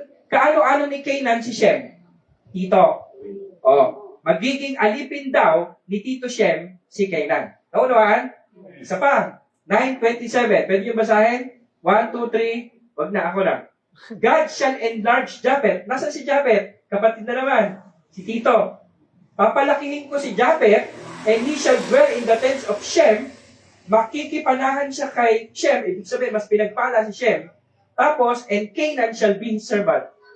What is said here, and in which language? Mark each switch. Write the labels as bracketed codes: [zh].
[tl] Kaano-ano ni Canaan si Shem? Tito. Magiging alipin daw ni Tito Shem si Canaan. Naunawaan? Isa pa. 9:27. Pwede nyo basahin? 1, 2, 3. Wag na, ako lang. God shall enlarge Japhet. Nasaan si Japhet? Kapatid na naman. Si Tito. [en] Papalakihin ko si Japhet, and he shall dwell in the tents of Shem. [tl] Makikipanahan siya kay Shem. Ibig sabihin, mas pinagpala si Shem. [en] Tapos, and Canaan shall be his servant.